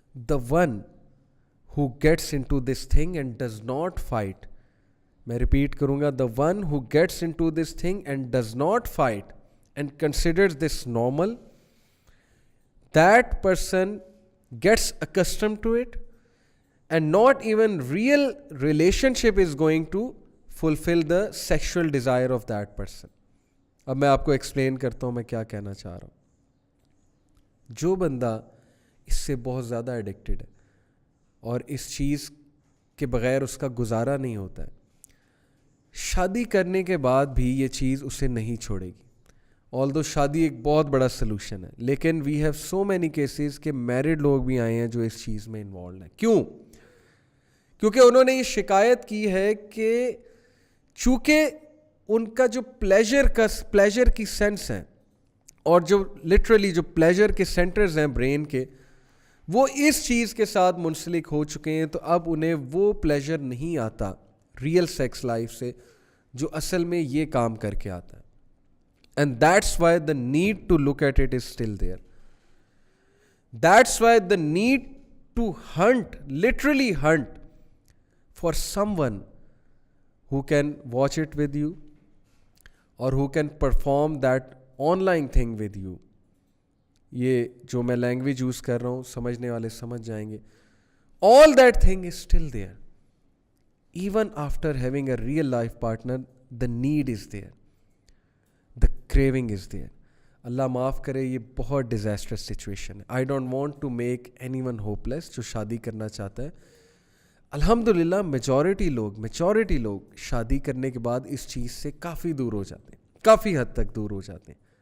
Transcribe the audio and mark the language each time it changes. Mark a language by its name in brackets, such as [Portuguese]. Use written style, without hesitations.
[English] the one who gets into this thing and does not fight, [Urdu] میں repeat کروں گا, [English] the one who gets into this thing and does not fight and considers this normal, that person gets accustomed to it, and not even real relationship is going to fulfill the sexual desire of that person. [Urdu] اب میں آپ کو explain کرتا ہوں میں کیا کہنا چاہ رہا ہوں. جو بندہ اس سے بہت زیادہ ایڈکٹڈ ہے اور اس چیز کے بغیر اس کا گزارا نہیں ہوتا ہے, شادی کرنے کے بعد بھی یہ چیز اسے نہیں چھوڑے گی. although شادی ایک بہت بڑا سلوشن ہے, لیکن [English] we have so many cases [Urdu] کہ میرڈ لوگ بھی آئے ہیں جو اس چیز میں انوالوڈ ہیں. کیوں؟ کیونکہ انہوں نے یہ شکایت کی ہے کہ چونکہ ان کا جو پلیجر کی سینس ہے اور جو لٹرلی جو پلیجر کے سینٹرز ہیں برین کے, وہ اس چیز کے ساتھ منسلک ہو چکے ہیں, تو اب انہیں وہ پلیجر نہیں آتا ریئل سیکس لائف سے جو اصل میں یہ کام کر کے آتا ہے. [English] And that's why the need to look at it is still there. That's why the need to hunt, literally hunt for someone who can watch it with you or who can perform that online thing with you. [Urdu] یہ جو میں language use کر رہا ہوں سمجھنے والے سمجھ جائیں گے. [English] All that thing is still there. Even after having a real life partner, the need is there. The craving is there. [Urdu] اللہ معاف کرے, یہ بہت ڈیزاسٹرس سچویشن ہے. [English] I don't want to make anyone hopeless [Urdu] جو شادی کرنا چاہتا ہے. الحمدللہ میجورٹی لوگ شادی کرنے کے بعد اس چیز سے کافی دور ہو جاتے ہیں, کافی حد تک دور ہو جاتے ہیں.